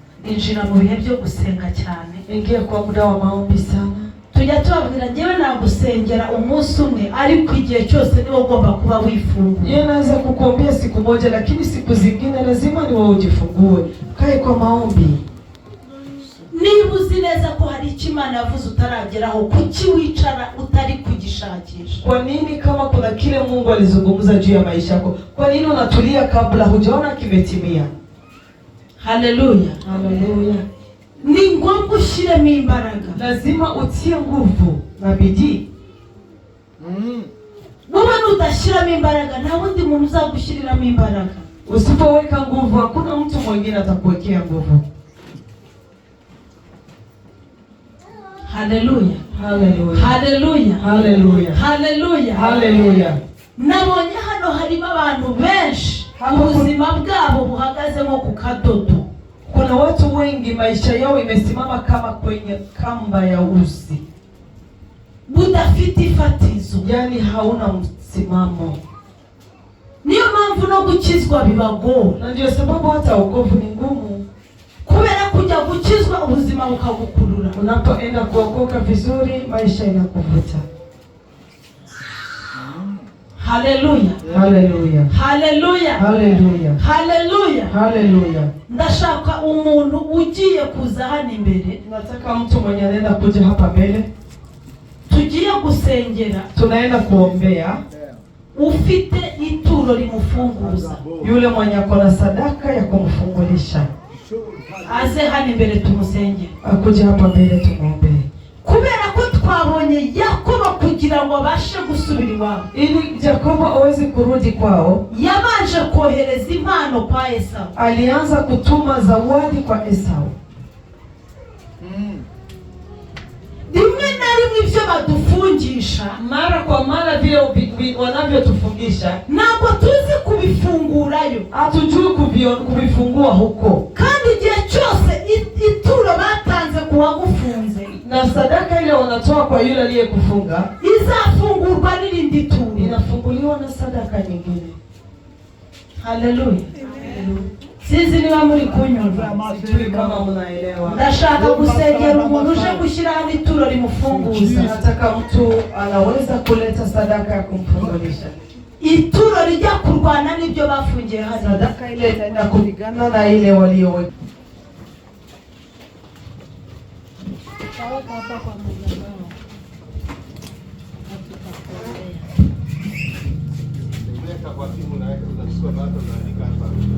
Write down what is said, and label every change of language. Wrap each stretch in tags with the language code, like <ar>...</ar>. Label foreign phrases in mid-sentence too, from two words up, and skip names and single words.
<rw>injira mu bihe byo gusenga cyane.</rw> <sw>Ingia kwa muda wa maombi sana.</sw> <rw>Tujya tubabwira ngewe nagusengera umunsi umwe ariko igihe cyose niwe ugomba kuba wifunguye.</rw> <sw>Yeye anaweza kukuombea siku moja lakini siku zingine lazima ni wewe ujifungue. Kae kwa maombi.</sw> <rw>Niba uzi neza ko hari icyo Imana yavuze utarageraho, kuki wicara utari kugishakisha?</rw> <sw>Kwa nini kama kuna kile Mungu alizungumza juu ya maisha yako, kwa nini unatulia kabla hujaona kimetimia?</sw> <rw>Haleluya.</rw> <sw>Haleluya.</sw> <rw>Ni ngombwa ushyiremo imbaraga.</rw> <sw>Lazima utie nguvu na bidii.</sw> <rw>Wowe nudashyiramo imbaraga nta wundi muntu uzagushyiriramo imbaraga.</rw> <sw>Usipoweka nguvu hakuna mtu mwingine atakuwekea nguvu.</sw> <rw>Haleluya.</rw> <sw>Haleluya.</sw> <rw>Haleluya.</rw> <sw>Haleluya.</sw> <rw>Haleluya.</rw> <sw>Haleluya.</sw> <rw>Nabonye hano harimo abantu benshi ubuzima bwabo buhagaze nko ku kadodo.</rw> <sw>Kuna watu wengi maisha yao imesimama kama kwenye kamba ya uzi.</sw> <rw>Budafite ifatizo.</rw> <sw>Yani hauna msimamo.</sw> <rw>Niyo mpamvu no gukizwa bibagora.</rw> <sw>Na ndio sababu hata wokovu ni ngumu.</sw> <rw>Kubera kujya gukizwa ubuzima bukagukurura.</rw> <sw>Unapoenda kuokoka vizuri maisha inakuvuta.</sw> <rw>Haleluya.</rw> <sw>Haleluya.</sw> <rw>Haleluya.</rw> <sw>Haleluya.</sw> <rw>Haleluya.</rw> <sw>Haleluya.</sw> <rw>Ndashaka umuntu ugiye kuza hano imbere.</rw> <sw>Nataka mtu mwenye anaenda kuja hapa mbele.</sw> <rw>Tugiye gusengera.</rw> <sw>Tunaenda kuombea.</sw> <rw>Ufite ituro limufunguza.</rw> <sw>Yule mwenye akona sadaka ya kumfungulisha.</sw> <rw>Aze hano imbere tumusengere.</rw> <sw>Akuje hapa mbele tumuombe.</sw> <rw>Kubera ko twabonye Yakobo kugira ngo abashe gusubira iwabo.</rw> <sw>Ili Yakobo aweze kurudi kwao,</sw> <rw>yabanje kohereza impano kwa Esau.</rw> <sw>Alianza kutuma zawadi kwa Esau.</sw> <rw>Rimwe na rimwe ibyo badufungisha,</rw> <sw>mara kwa mara vile wanavyotufungisha,</sw> <rw>ntabwo tuzi kubifungurayo.</rw> <sw>Hatujui kubifungua huko.</sw> <rw>Kandi igihe cyose ituro batanze kuwagufunze</rw> <sw>na sadaka ile wanatoa kwa yule aliyekufunga,</sw> <rw>izafungurwa n'irindi turo.</rw> <sw>Inafunguliwa na sadaka nyingine.</sw> <rw>Haleluya. Sisi niba muri kunyumva,</rw> <sw>sijui kama mnaelewa.</sw> <rw>Ndashaka gusengera umuntu uje gushyira hano ituro limufunguza.</rw> <sw>Nataka mtu anaweza kuleta sadaka ya kumfungulisha.</sw> <rw>Ituro lijya kurwana n'ibyo bafungiye hano.</rw> <sw>Sadaka ile itaenda kupigana na ile walioweka. Hapa kwa mzee. Kwa simu na weka utachukua bado unaandika hapa.</sw>